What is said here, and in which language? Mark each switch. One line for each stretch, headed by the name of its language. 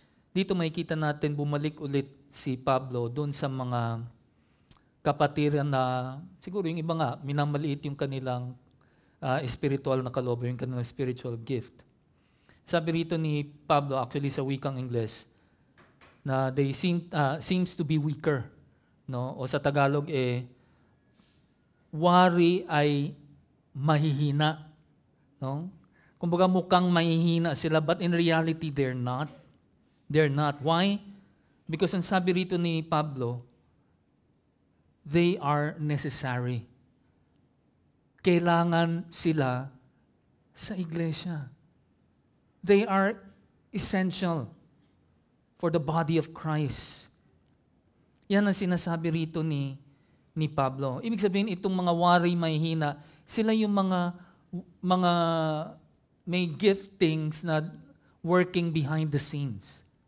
Filipino: Dito makikita natin bumalik ulit si Pablo doon sa mga kapatiran na siguro yung iba nga minamaliit yung kanilang spiritual na kalooban, yung kanilang spiritual gift. Sabi rito ni Pablo actually sa wikang Ingles na
English: they seems to be weaker,
Filipino: no? O sa Tagalog wari ay mahihina, no? Kumbaga mukhang mahihina sila
English: but in reality they're not. They're not. Why? Because
Filipino: ang sabi rito ni Pablo,
English: they are necessary.
Filipino: Kailangan sila sa iglesia.
English: They are essential for the body of Christ.
Filipino: Yan ang sinasabi rito ni Pablo. Ibig sabihin, itong mga wari mahihina, sila yung mga may giftings na
English: working behind the scenes.